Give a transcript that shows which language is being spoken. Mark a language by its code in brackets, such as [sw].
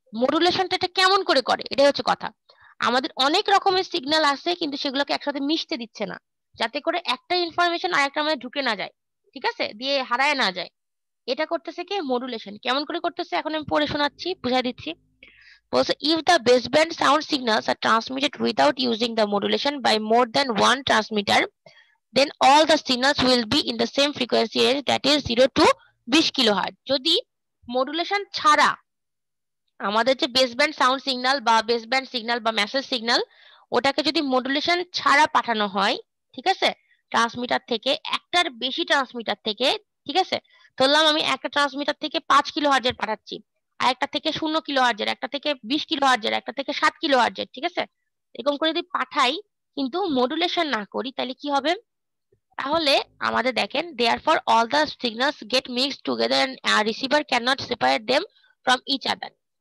[bn] মডুলেশনটা এটা কেমন করে করে এটাই হচ্ছে কথা। আমাদের অনেক রকমের সিগন্যাল আছে কিন্তু সেগুলোকে একসাথে মিশতে দিচ্ছে না, যাতে করে একটা ইনফরমেশন আরেকটার মধ্যে ঢুকে না যায়, ঠিক আছে, দিয়ে হারায় না যায়। এটা করতেছে কি মডুলেশন। কেমন করে করতেছে এখন আমি পড়ে শোনাচ্ছি, বুঝাই দিচ্ছি। বলছে [en] if the baseband sound signals are transmitted without using the modulation by more than one transmitter, then all the signals will be in the same frequency range, that is 0 to 20 kilohertz। [bn] যদি modulation ছাড়া আমাদের যে baseband sound signal বা baseband signal বা message signal, ওটাকে যদি modulation ছাড়া পাঠানো হয়, ঠিক আছে, ট্রান্সমিটার থেকে, একটার বেশি ট্রান্সমিটার থেকে, ঠিক আছে, ধরলাম আমি একটা ট্রান্সমিটার থেকে 5 কিলোহার্জের পাঠাচ্ছি, আর একটা থেকে 0 কিলোহার্জের, একটা থেকে 20 কিলোহার্জের, একটা থেকে 7 কিলোহার্জের, ঠিক আছে, এরকম করে যদি পাঠাই কিন্তু মডুলেশন না করি তাহলে কি হবে? তাহলে আমাদের দেখেন [en] therefore all the signals get mixed together and a receiver cannot separate them from each other।